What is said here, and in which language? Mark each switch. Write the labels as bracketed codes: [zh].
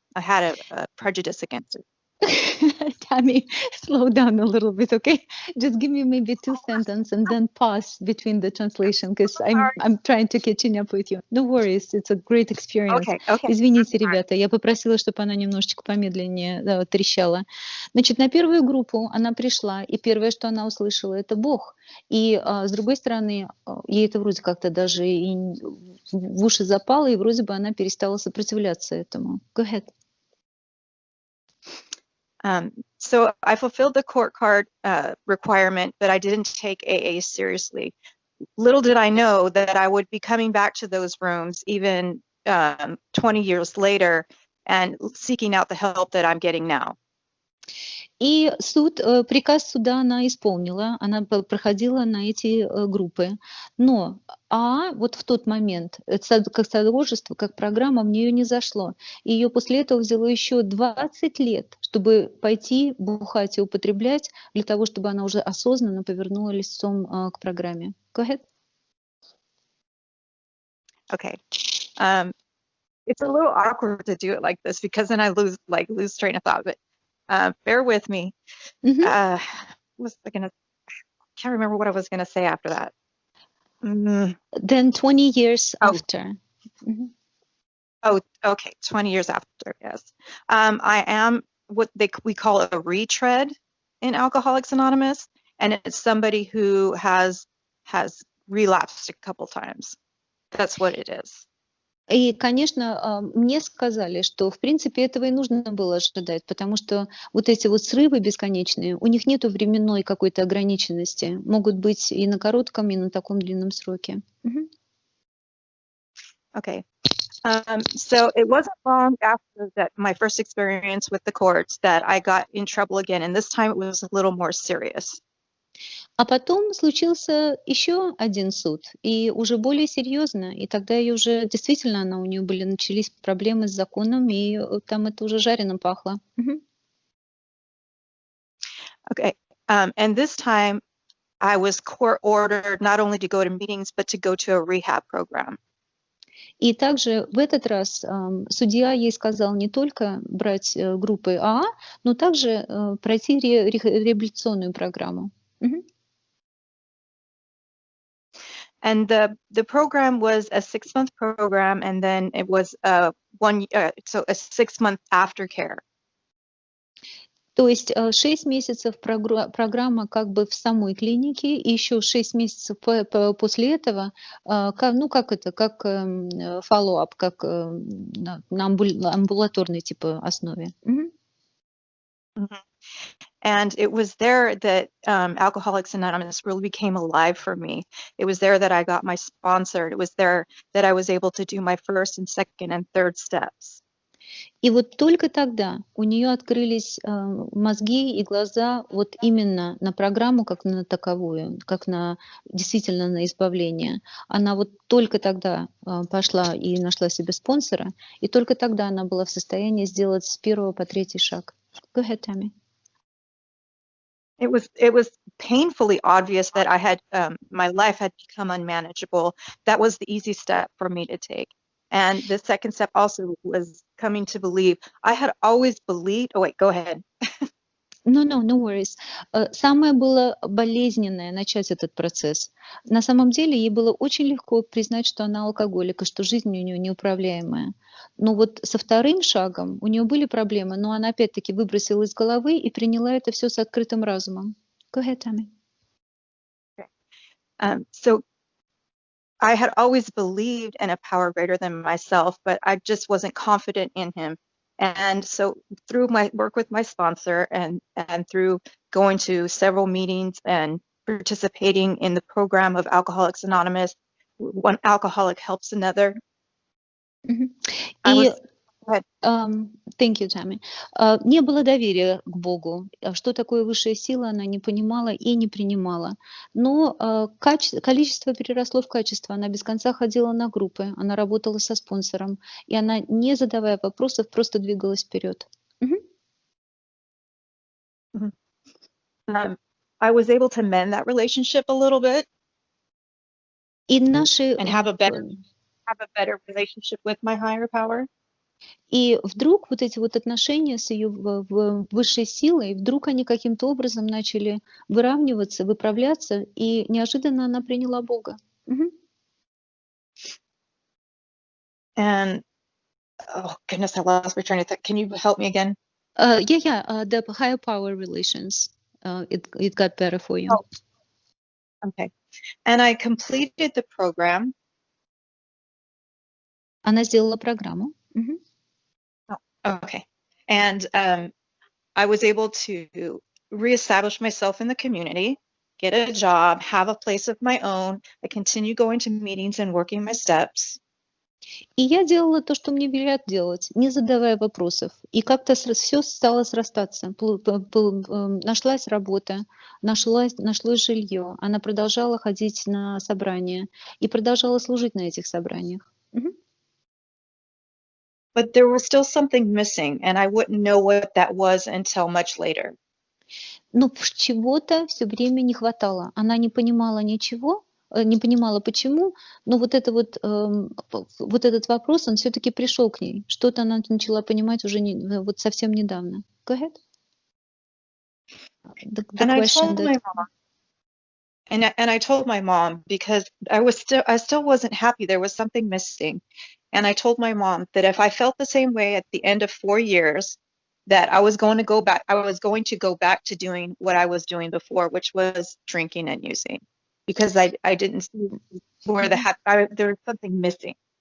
[en] I had a prejudice against it. Tammy, slow down a little bit, okay? Just give me maybe 2 sentences and then pause between the translation, because I'm trying to catching up with you. No worries, it's a great experience. Okay. [ru] Извините, ребята, я попросила, чтобы она немножечко помедленнее трещала. Значит, на первую группу она пришла, и первое, что она услышала, это Бог. И с другой стороны, ей это вроде как-то даже и в уши запало, и вроде бы она перестала сопротивляться этому. [en] Go ahead. So I fulfilled the court card requirement, but I didn't take AA seriously. Little did I know that I would be coming back to those rooms even 20 years later and seeking out the help that I'm getting now. [ru] И приказ суда она исполнила, она проходила на эти группы. Но вот в тот момент, как содружество, как программа, мне ее не зашло. И ее после этого взяло еще 20 лет, чтобы пойти бухать и употреблять, для того, чтобы она уже осознанно повернула лицом к программе. [en] Go ahead. Okay. It's a little awkward to do it like this because then I lose train of thought, but bear with me. I can't remember what I was gonna say after that. Then 20 years after. Oh, okay, 20 years after, yes. I am what we call a retread in Alcoholics Anonymous, and it's somebody who has relapsed a couple times. That's what it is. [ru] И, конечно, мне сказали, что, в принципе, этого и нужно было ожидать, потому что вот эти вот срывы бесконечные, у них нету временной какой-то ограниченности, могут быть и на коротком, и на таком длинном сроке. [en] Okay. So it wasn't long after that my first experience with the courts that I got in trouble again, and this time it was a little more serious. [ru] А потом случился еще один суд, и уже более серьезно, и тогда ее уже действительно у нее начались проблемы с законом, и там это уже жареным пахло. [en] Okay, and this time I was court ordered not only to go to meetings, but to go to a rehab program. [ru] И также в этот раз судья ей сказал не только брать группы АА, но также пройти реабилитационную программу. [en] And the program was a 6-month program, and then it was so a 6-month aftercare. [ru] То есть 6 месяцев программа как бы в самой клинике, и еще 6 месяцев после этого, как follow-up, как на амбулаторной типа основе. [en] And it was there that Alcoholics Anonymous really became alive for me. It was there that I got my sponsor. It was there that I was able to do my first and second and third steps. [ru] И вот только тогда у нее открылись мозги и глаза вот именно на программу, как на таковую, как на действительно на избавление. Она вот только тогда пошла и нашла себе спонсора, и только тогда она была в состоянии сделать с 1 по 3 шаг. [en] Go ahead, Tammy. It was painfully obvious that I had my life had become unmanageable. That was the easy step for me to take. And the second step also was coming to believe. I had always believed. Oh wait, go ahead. No worries. [ru] Самое было болезненное начать этот процесс. На самом деле ей было очень легко признать, что она алкоголик, и что жизнь у нее неуправляемая. Но вот со вторым шагом у нее были проблемы, но она опять-таки выбросила из головы и приняла это все с открытым разумом. [en] Go ahead, Tammy. Okay. So I had always believed in a power greater than myself, but I just wasn't confident in him. And so through my work with my sponsor and through going to several meetings and participating in the program of Alcoholics Anonymous, one alcoholic helps another. Мгм. I [ru] И [en] was, go ahead. thank you, [ru] Tammy. Не было доверия к Богу. Что такое высшая сила, она не понимала и не принимала. Но количество переросло в качество. Она без конца ходила на группы, она работала со спонсором, и она, не задавая вопросов, просто двигалась вперед. Мгм. [en] I was able to mend that relationship a little bit [ru] И наши [en] and have a better relationship with my higher power. [ru] И вдруг вот эти вот отношения с ее высшей силой, вдруг они каким-то образом начали выравниваться, выправляться, и неожиданно она приняла Бога. Мгм. [en] And oh goodness, I lost my train of thought. Can you help me again? The higher power relations, it got better for you. Oh, okay. And I completed the program. [ru] Она сделала программу. Мгм. [en] Okay. And I was able to reestablish myself in the community, get a job, have a place of my own. I continue going to meetings and working my steps. [ru] И я делала то, что мне велят делать, не задавая вопросов. И как-то все стало срастаться. Нашлась работа, нашлось жилье. Она продолжала ходить на собрания и продолжала служить на этих собраниях. Мгм. [en] But there was still something missing, and I wouldn't know what that was until much later. [ru] Но чего-то все время не хватало. Она не понимала ничего, не понимала почему, но вот этот вопрос, он все-таки пришел к ней. Что-то она начала понимать уже вот совсем недавно. [en] Go ahead. The And I question told that... my mom, and I told my mom because I still wasn't happy. There was something missing. And I told my mom that if I felt the same way at the end of 4 years, that I was going to go back to doing what I was doing before, which was drinking and using, because I didn't see where there was something missing.